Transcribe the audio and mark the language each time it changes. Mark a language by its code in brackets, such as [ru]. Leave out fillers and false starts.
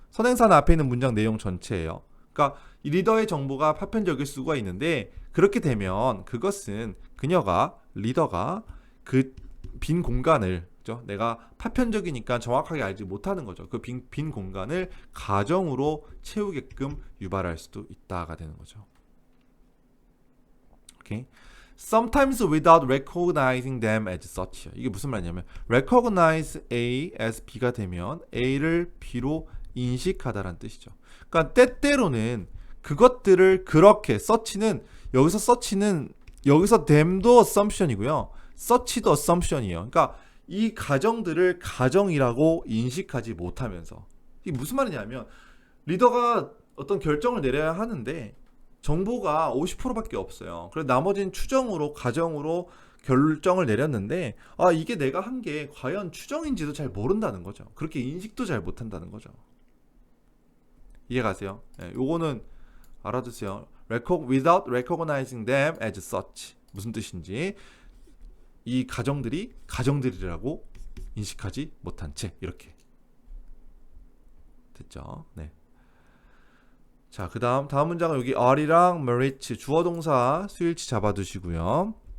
[ko] 선행사는 앞에 있는 문장 내용 전체예요. 그러니까 이 리더의 정보가 파편적일 수가 있는데, 그렇게 되면 그것은 그녀가, 리더가 그 빈 공간을, 그죠? 내가 파편적이니까 정확하게 알지 못하는 거죠. 그 빈 공간을 가정으로 채우게끔 유발할 수도 있다가 되는 거죠. 오케이. [en] Sometimes without recognizing them as such. [ko] 이게 무슨 말이냐면 [en] recognize A as B [ko] 가 되면 A를 B로 인식하다라는 뜻이죠. 그러니까 때때로는 그것들을 그렇게 such는 여기서 them도 assumption이고요. such도 assumption이에요. 그러니까 이 가정들을 가정이라고 인식하지 못하면서, 이게 무슨 말이냐면 리더가 어떤 결정을 내려야 하는데 정보가 50%밖에 없어요. 그래서 나머지는 추정으로, 가정으로 결정을 내렸는데, 아, 이게 내가 한 게 과연 추정인지도 잘 모른다는 거죠. 그렇게 인식도 잘 못한다는 거죠. 이해가세요? 네, 요거는 알아두세요. [en] Without recognizing them as such. [ko] 무슨 뜻인지, 이 가정들이 가정들이라고 인식하지 못한 채, 이렇게 됐죠? 네. 자, 다음 문장은 여기 are랑 merit, 주어 동사 수일치 잡아두시고요.